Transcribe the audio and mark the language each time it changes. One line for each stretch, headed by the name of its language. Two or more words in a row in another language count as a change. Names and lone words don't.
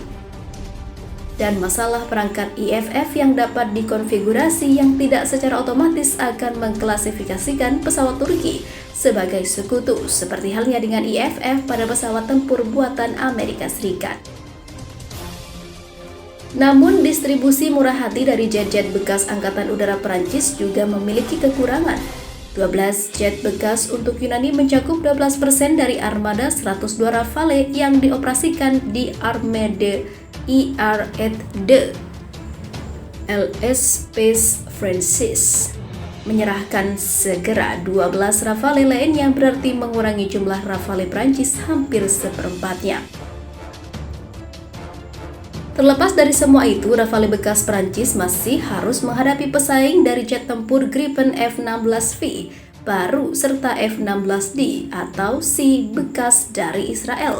Indonesian: Dan masalah perangkat IFF yang dapat dikonfigurasi yang tidak secara otomatis akan mengklasifikasikan pesawat Turki sebagai sekutu, seperti halnya dengan IFF pada pesawat tempur buatan Amerika Serikat. Namun, distribusi murah hati dari jet-jet bekas Angkatan Udara Prancis juga memiliki kekurangan. 12 jet bekas untuk Yunani mencakup 12% dari armada 102 Rafale yang dioperasikan di Armée d'Air et de l'Espace Français. Menyerahkan segera 12 Rafale lain yang berarti mengurangi jumlah Rafale Prancis hampir seperempatnya. Terlepas dari semua itu, Rafale bekas Prancis masih harus menghadapi pesaing dari jet tempur Gripen F-16V baru serta F-16D atau C bekas dari Israel.